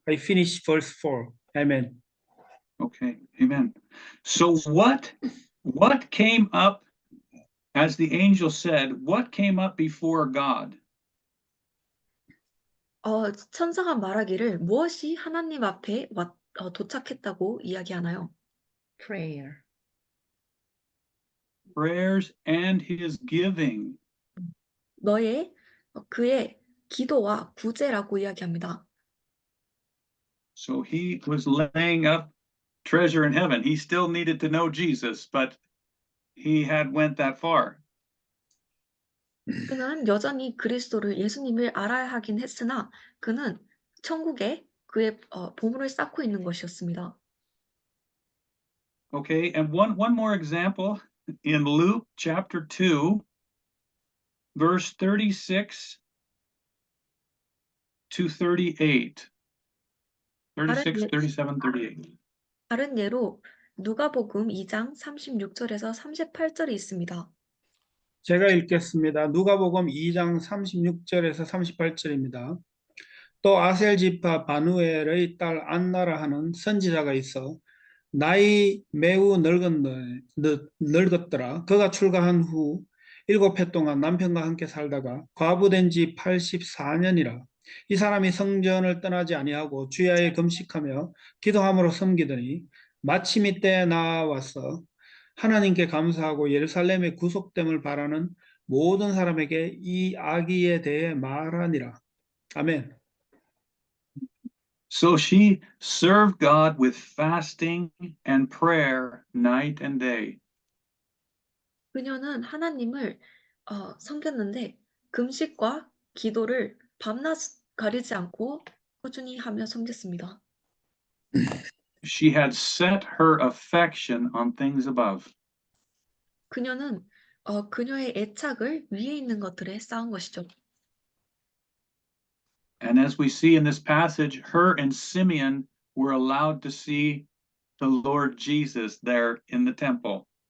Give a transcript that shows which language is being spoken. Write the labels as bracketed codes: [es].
[en] I finish verse 4. Amen. Okay, amen. So what came up, as the angel said, what came up before God? [ko] 천사가 말하기를 무엇이 하나님 앞에 도착했다고 이야기하나요? [en] Prayer. Prayers and his giving. [ko] 그의 기도와 구제라고 이야기합니다. [en] So he was laying up treasure in heaven. He still needed to know Jesus, but he had went that far. [ko] 그는 여전히 예수님을 알아야 하긴 했으나 그는 천국에 그의 보물을 쌓고 있는 것이었습니다. [en] Okay, and one more example in Luke chapter 2, verse 36 to 38. 36, 37, 38. [ko] 다른 예로 누가복음 2장 36절에서 38절이 있습니다. 제가 읽겠습니다. 누가복음 2장 36절에서 38절입니다. 또 아셀 지파 바누엘의 딸 안나라 하는 선지자가 있어 나이 매우 늙었더라. 그가 출가한 후 7해 동안 남편과 함께 살다가 과부된 지 84년이라. 이 사람이 성전을 떠나지 아니하고 주야에 금식하며 기도함으로 섬기더니 마침 이때 나와서 하나님께 감사하고 예루살렘의 구속됨을 바라는 모든 사람에게 이 아기에 대해 말하니라. 아멘. [en] So she served God with fasting and prayer night and day. [ko] 그녀는 하나님을 섬겼는데 금식과 기도를 밤낮 가리지 않고 꾸준히 하며 섬겼습니다. [en] She had set her affection on things above. [ko] 그녀는 그녀의 애착을 위에 있는 것들에 쌓은 것이죠. [en] And as we see in this passage, her and Simeon were allowed to see the Lord Jesus there in the temple.